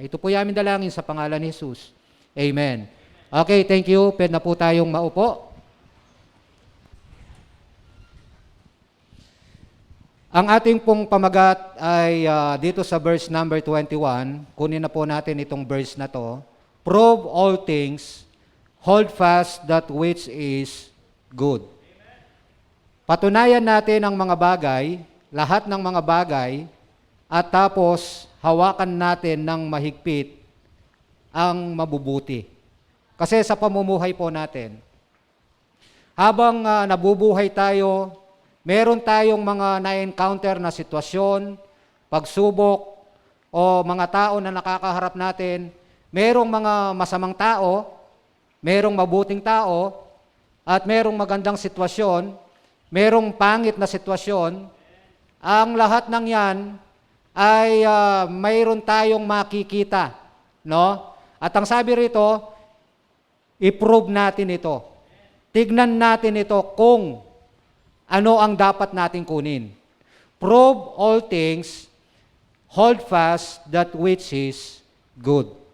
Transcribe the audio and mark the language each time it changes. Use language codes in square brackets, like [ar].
[tl] Ito po yung aming dalangin sa pangalan ni Jesus. Amen. [en] Okay, thank you. [tl] Pwede na po tayong maupo. Ang ating pong pamagat ay dito sa verse number 21. Kunin na po natin itong verse na to. [en] Prove all things, hold fast that which is good. [tl] Patunayan natin ang mga bagay, lahat ng mga bagay, at tapos hawakan natin ng mahigpit ang mabubuti. Kasi sa pamumuhay po natin, habang nabubuhay tayo, meron tayong mga na-encounter na sitwasyon, pagsubok, o mga tao na nakakaharap natin. Merong mga masamang tao, merong mabuting tao, at merong magandang sitwasyon, merong pangit na sitwasyon. Ang lahat ng yan ay mayroon tayong makikita. No? At ang sabi rito, i-prove natin ito. Tignan natin ito kung ano ang dapat nating kunin. [en] Prove all things, hold fast that which is good.